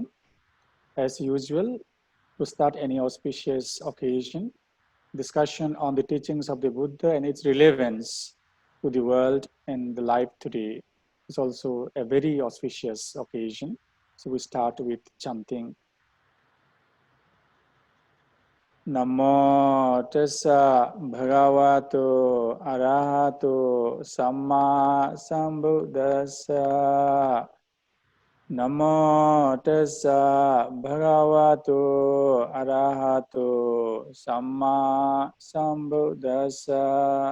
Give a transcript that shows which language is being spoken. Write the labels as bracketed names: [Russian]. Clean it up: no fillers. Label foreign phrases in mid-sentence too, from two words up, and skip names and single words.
[English] As usual, to start any auspicious occasion, discussion on the teachings of the Buddha and its relevance to the world and the life today is also a very auspicious occasion. So we start with chanting. [Pali] Namo tassa bhagavato arahato samma sambuddhassa. Namo tassa bhagavato arahato samma sambuddhassa.